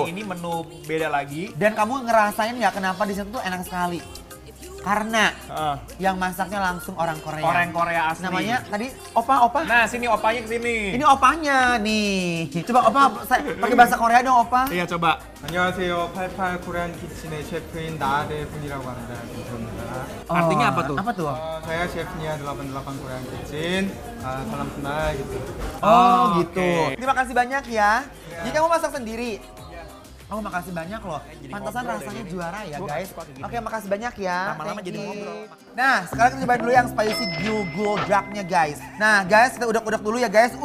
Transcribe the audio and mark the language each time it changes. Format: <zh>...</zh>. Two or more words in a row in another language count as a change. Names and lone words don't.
<id>dan ini menu beda lagi. Dan kamu ngerasain nggak kenapa di situ tuh enak sekali? Karena yang masaknya langsung orang Korea. Orang Korea asli. Namanya tadi opa. Nah, sini opanya ke sini. Ini opanya nih. Coba opa pakai bahasa Korea dong opa. Iya, coba.</id> <ko>안녕하세요. 88 코리안 키친의 셰프인 나대훈이라고 합니다. 감사합니다.</ko> <id>Artinya apa tuh? Apa tuh? saya 셰프nya 88 코리안 키친. salam kenal gitu. Oh gitu. Oke. Terima kasih banyak ya. Jadi kamu masak sendiri? Oh makasih banyak loh. Pantasan rasanya juara ya guys. Oke makasih banyak ya. Lama-lama Thank jadi you. ngobrol. Nah sekarang kita cobain dulu yang spicy guldaknya guys. Nah guys kita udak-udak dulu ya guys.</id>